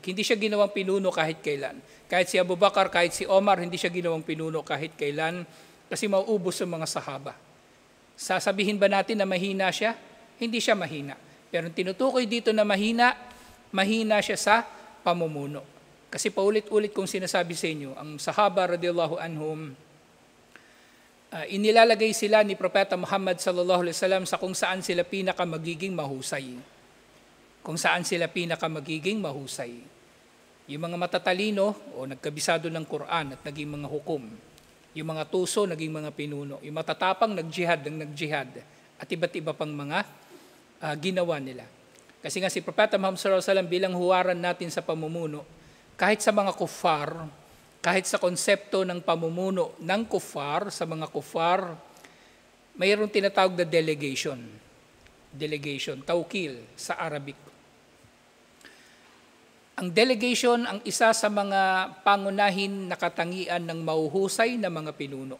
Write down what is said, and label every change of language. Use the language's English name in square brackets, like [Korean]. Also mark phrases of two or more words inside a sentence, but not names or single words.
[Filipino] Hindi siya ginawang pinuno kahit kailan. Kahit si Abu Bakar, kahit si Omar, hindi siya ginawang pinuno kahit kailan kasi mauubos ang mga sahaba. Sasabihin ba natin na mahina siya? Hindi siya mahina. Pero tinutukoy dito na mahina siya sa pamumuno. Kasi paulit-ulit kong sinasabi sa inyo, ang sahaba [Arabic] رضي الله عنهم, [Filipino] inilalagay sila ni Propeta Muhammad [Arabic] صلى الله عليه وسلم [Filipino] sa kung saan sila pinaka magiging mahusay. Kung saan sila pinaka magiging mahusay. Yung mga matatalino o nagkabisado ng Quran at naging mga hukom. Yung mga tuso naging mga pinuno. Yung matatapang nagjihad at iba't iba pang mga ginawa nila. Kasi nga si Propeta Muhammad [Arabic] صلى الله عليه وسلم [Filipino] bilang huwaran natin sa pamumuno, kahit sa mga kuffar, kahit sa konsepto ng pamumuno ng kuffar, sa mga kuffar, mayroong tinatawag na delegation. Delegation, tawkil sa Arabic. Ang delegation ang isa sa mga pangunahin na katangian ng mahuhusay na mga pinuno.